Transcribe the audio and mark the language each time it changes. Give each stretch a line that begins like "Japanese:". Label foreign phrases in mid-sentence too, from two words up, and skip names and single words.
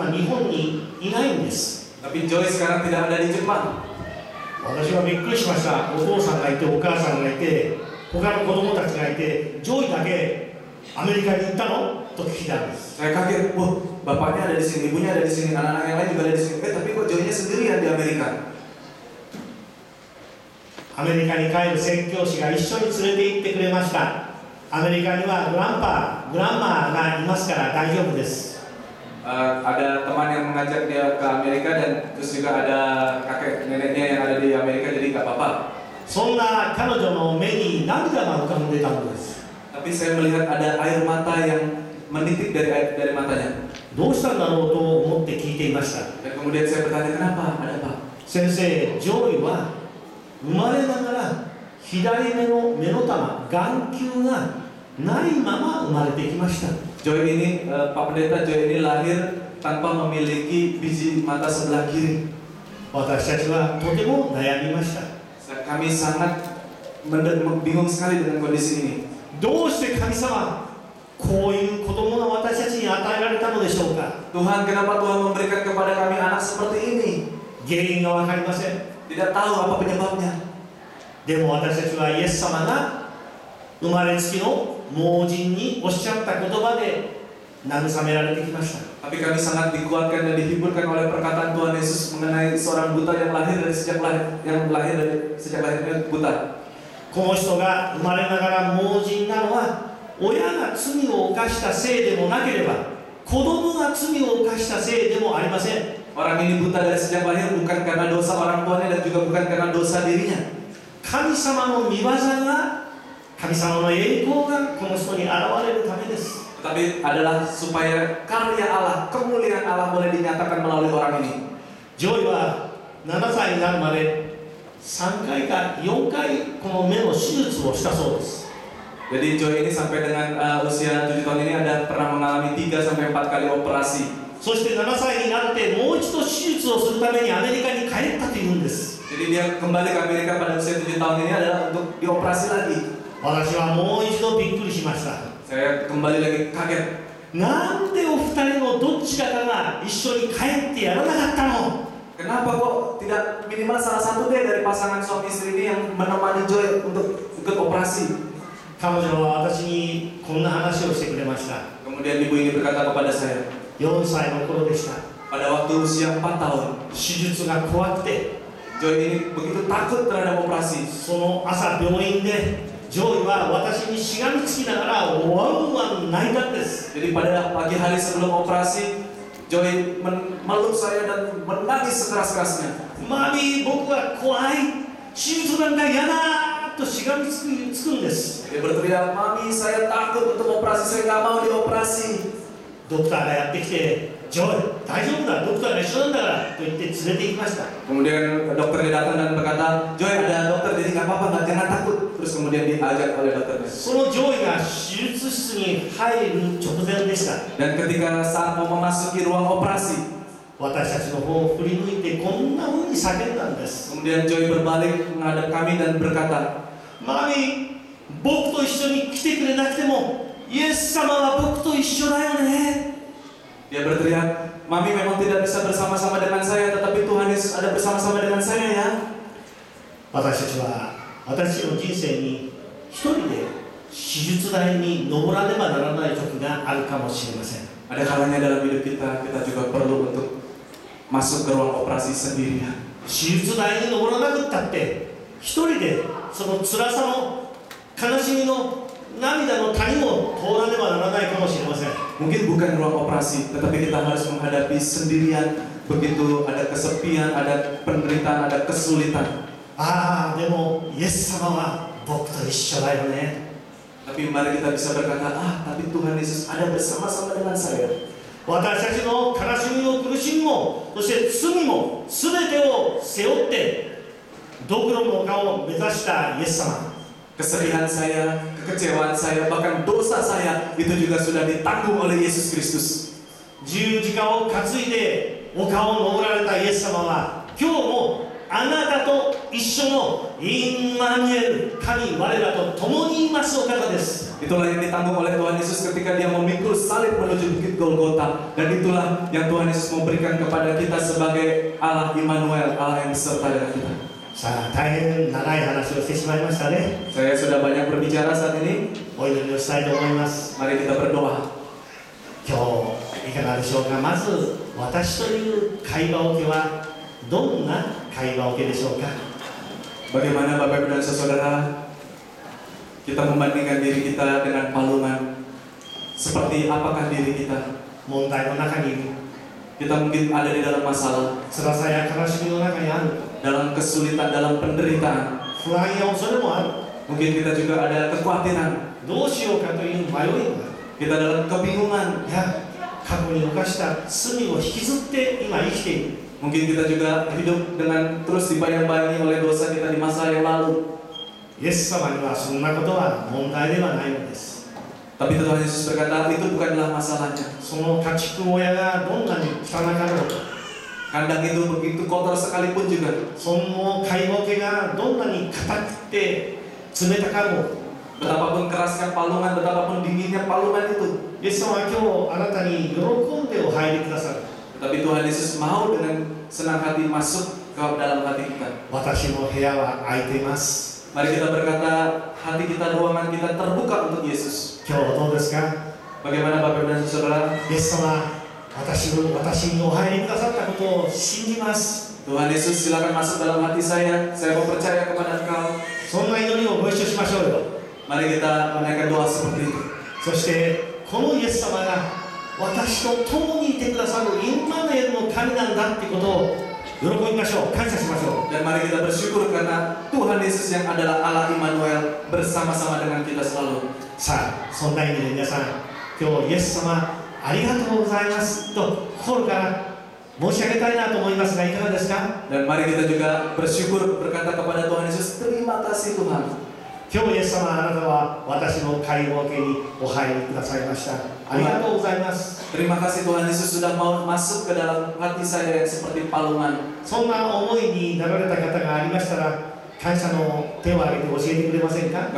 Japanese: 日本にいないんです。
Indonesian: Tapi Joy sekarang tidak ada di Jepang.
Japanese: 私はびっくりしました。お父さんがいてお母さんがいて他の子供たちがいて、ジョイだけアメリカに行ったのと聞いたんです。
Indonesian: Saya kaget, wah bapaknya ada di sini, ibunya ada di sini, anak-anak yang lain juga ada di sini. Tapi kok Joy-nya sendirian di Amerika?
Japanese: アメリカに帰る宣教師が一緒に連れて行ってくれました。アメリカにはグランマーがいますから大丈夫です。
Indonesian: Ada teman yang mengajak dia ke Amerika dan terus juga ada kakek neneknya yang ada di Amerika, jadi nggak apa-apa.
Japanese: そんな彼女の目に涙が浮かんでたんです。
Indonesian: Tapi saya melihat ada air mata yang menitik dari matanya.
Japanese: どうしたんだろうと思って聞いていました。
Indonesian: Dan kemudian saya bertanya, kenapa? Ada apa?
Japanese: 先生、ジョイは生まれながら左目の玉、眼球がないまま生まれてきました。
Indonesian: Joy ini, Pak Pendeta, Joy ini lahir tanpa memiliki biji mata sebelah kiri.
Japanese: 私たちはとても悩みました。
Indonesian: Kami sangat bingung sekali dengan kondisi ini.
Japanese: どうして神様、こういう子供が私たちに与えられたのでしょうか。
Indonesian: Tuhan, kenapa Tuhan memberikan kepada kami anak seperti ini?
Japanese: 原因が分かりません。
Indonesian: Tidak tahu apa penyebabnya.
Japanese: でも私たちはイエス様が生まれつきの盲人におっしゃった言葉で慰められてきました。
Indonesian: Tapi kami sangat dikuatkan dan dihiburkan oleh perkataan Tuhan Yesus mengenai seorang buta yang lahir sejak lahirnya buta.
Japanese: この人が生まれながら盲人なのは親が罪を犯したせいでもなければ子供が罪を犯したせいでもありません。
Indonesian: Orang ini buta dari sejak lahir bukan karena dosa orang tuanya dan juga bukan karena dosa dirinya.
Japanese: 神様の御業が、神様の栄光がこの人に現れるためです。
Indonesian: Tetapi adalah supaya karya Allah, kemuliaan Allah boleh dinyatakan melalui orang ini.
Japanese: ジョイは7歳になるまで3回か4回この目の手術をしたそうです。
Indonesian: Jadi Joy ini sampai dengan usia 7 tahun ini ada pernah mengalami 3 sampai 4 kali operasi.
Japanese: そして7歳になってもう一度手術をするためにアメリカに帰ったというんです。
Indonesian: Jadi dia kembali ke Amerika pada usia 7 tahun ini adalah untuk dioperasi lagi.
Japanese: 私はもう一度びっくりしました。
Indonesian: Saya kembali lagi kaget.
Japanese: なんでお二人のどっちかが一緒に帰ってやらなかったの？
Indonesian: Kenapa kok tidak minimal salah satu deh dari pasangan suami istri ini yang menemani Joy untuk ikut operasi?
Japanese: 彼女は私にこんな話をしてくれました。
Indonesian: Kemudian ibu ini berkata kepada saya,
Japanese: 4 歳の頃でした。
Indonesian: pada waktu usia 4 tahun,
Japanese: 手術が怖くて、
Indonesian: Joy ini begitu takut terhadap operasi.
Japanese: その朝病院でジョイは私にしがみつきながらワンワン泣いたんです。
Indonesian: Jadi pada pagi hari sebelum operasi, Joy meluk saya dan menangis sekeras-kerasnya.
Japanese: マミー、僕は怖い。手術なんか嫌だとしがみつくんです。
Indonesian: Dia berteriak, Mami, saya takut untuk operasi, saya nggak mau dioperasi.
Japanese: ドクターがやってきて、ジョイ、大丈夫だ、ドクターが一緒なんだからと言って連れて行きました。
Indonesian: Kemudian dokternya datang dan berkata, Joy, ada dokter, jadi nggak apa-apa, jangan takut. Terus kemudian diajak oleh dokternya.
Japanese: そのジョイが手術室に入る直前でした。
Indonesian: Dan ketika saat mau memasuki ruang operasi,
Japanese: 私たちの方を振り向いてこんな風に叫んだんです。
Indonesian: kemudian Joy berbalik menghadap kami dan berkata,
Japanese: マミー、僕と一緒に来てくれなくてもイエス様は僕と一緒だよね。
Indonesian: dia berteriak, Mami memang tidak bisa bersama-sama dengan saya, tetapi Tuhan Yesus ada bersama-sama dengan saya ya.
Japanese: 私たちは私の人生に一人で手術台に登らねばならない時があるかもしれません。
Indonesian: Ada kalanya dalam hidup kita juga perlu untuk masuk ke ruang operasi sendirian. 手術台に登らなくったって一人でその辛さの悲しみの涙の谷も通らねばならないかもしれません。 Mungkin bukan ruang operasi, tetapi kita harus menghadapi sendirian. Begitu ada kesepian, ada penderitaan, ada kesulitan.
Japanese: ああ、でもイエス様は僕と一緒だよね。
Indonesian: Tapi mari kita bisa berkata, tapi Tuhan Yesus ada bersama-sama dengan saya.
Japanese: 私たちの悲しみも苦しみも、そして罪も全てを背負ってドクロの丘を目指したイエス様。
Indonesian: Kesedihan saya, kekecewaan saya, bahkan dosa saya itu juga sudah ditanggung oleh Yesus Kristus.
Japanese: 十字架を担いで丘を登られたイエス様は今日もあなたと一緒のインマニュエル、神我らと共にいますお方です。
Indonesian: Itulah yang ditanggung oleh Tuhan Yesus ketika dia memikul salib menuju bukit Golgota. Dan itulah yang Tuhan Yesus memberikan kepada kita sebagai Allah Immanuel, Allah yang beserta dengan kita.
Japanese: さあ、大変長い話をしてしまいましたね。
Indonesian: Saya sudah banyak berbicara saat ini.
Japanese: お祈りをしたいと思います。
Indonesian: Mari kita berdoa.
Japanese: 今日いかがでしょうか。まず私という会話桶はどんな会話桶でしょうか。
Indonesian: Bagaimana Bapak Ibu dan Saudara, kita membandingkan diri kita dengan palungan. Seperti apakah diri kita?
Japanese: 問題の中にいる。
Indonesian: Kita mungkin ada di dalam masalah,
Japanese: 辛さや悲しみの中にある。
Indonesian: dalam kesulitan, dalam penderitaan.
Japanese: 不安や恐れもある。
Indonesian: Mungkin kita juga ada kekhawatiran.
Japanese: どうしようかという迷いがある。
Indonesian: Kita dalam kebingungan.
Japanese: いや、過去に犯した罪を引きずって今生きている。
Indonesian: Mungkin kita juga hidup dengan terus dibayang-bayangi oleh dosa kita di masa yang lalu.
Japanese: イエス様にはそんなことは問題ではないのです。
Indonesian: Tapi Tuhan Yesus berkata, itu bukanlah masalahnya.
Japanese: その家畜小屋がどんなに汚かろうと、
Indonesian: Kandang itu begitu kotor sekalipun juga.
Japanese: その飼いぼけがどんなに硬くて冷たかろう、
Indonesian: Betapapun kerasnya palungan, betapapun dinginnya palungan itu.
Japanese: イエス様は今日あなたに喜んでお入りくださる。
Indonesian: Tapi Tuhan Yesus mau dengan senang hati masuk ke dalam hati kita.
Japanese: 私の部屋は空いています。
Indonesian: Mari kita berkata, hati kita, ruangan kita terbuka untuk Yesus.
Japanese: 今日はどうですか。
Indonesian: Bagaimana Bapak Ibu dan Saudara?
Japanese: イエス様、私にお入りくださったことを信じます。
Indonesian: Tuhan Yesus, silakan masuk dalam hati saya mau percaya kepada Engkau.
Japanese: そんな祈りをご一緒しましょうよ。
Indonesian: Mari kita menaikkan doa seperti itu.
Japanese: そしてこのイエス様が私と共にいてくださるインマヌエルの神なんだっていうことを喜びましょう。感謝しましょう。
Indonesian: Dan mari kita bersyukur karena Tuhan Yesus yang adalah Allah Immanuel bersama-sama dengan kita selalu.
Japanese: さあ、そんな意味で皆さん、今日イエス様ありがとうございますと心から申し上げたいなと思いますが、いかがですか。
Indonesian: Dan mari kita juga bersyukur berkata kepada Tuhan Yesus, terima kasih Tuhan.
Japanese: 今日イエス様、あなたは私の会合家にお入りくださいました。ありがとうございます。
Indonesian: Terima kasih Tuhan Yesus sudah mau masuk ke dalam hati saya yang seperti palungan.
Japanese: そんな思いになられた方がありましたら、感謝の手を挙げて教えてくれませんか。